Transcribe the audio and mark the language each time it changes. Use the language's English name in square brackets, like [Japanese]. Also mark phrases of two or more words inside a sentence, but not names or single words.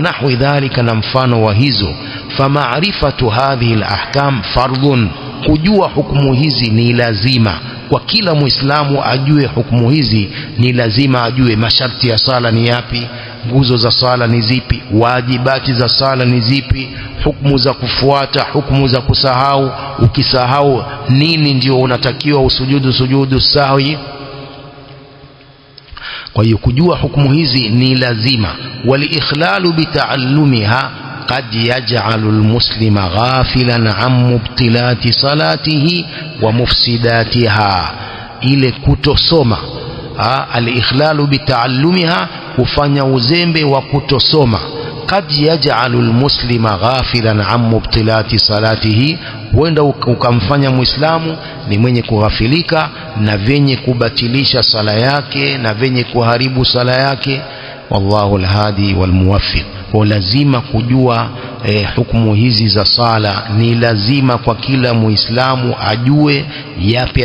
[Arabic] نحو ذلك [Swahili] na mfano wa hizo [Arabic] فمعرفة هذه الأحكام فرض [Swahili] kujua hukumu hizi ni lazima kwa kila muislamu ajue hukumu hizi ni lazima ajue masharti ya sala ni yapi nguzo za sala ni zipi wajibati za sala ni zipi hukumu za kufuata hukumu za kusahau ukisahau nini ndio unatakiwa usujudu [Arabic] سجود السهو [Swahili] kwa hiyo kujua hukumu hizi ni lazima [Arabic] والإخلال بتعلمها قد يجعل المسلم غافلا عن مبطلات صلاته ومفسداتها [Swahili] ile kutosoma [Arabic] الإخلال بتعلمها [Swahili] kufanya uzembe wa kutosoma [Arabic] قد يجعل المسلم غافلا عن مبطلات صلاته [Swahili] huenda ukamfanya muislamu ni mwenye kughafilika na venye kubatilisha sala yake na venye kuharibu sala yake [Arabic] والله الهادي والموفق [Swahili] kwa lazima kujua hukumu hizi za sala ni lazima kwa kila muislamu ajue yapi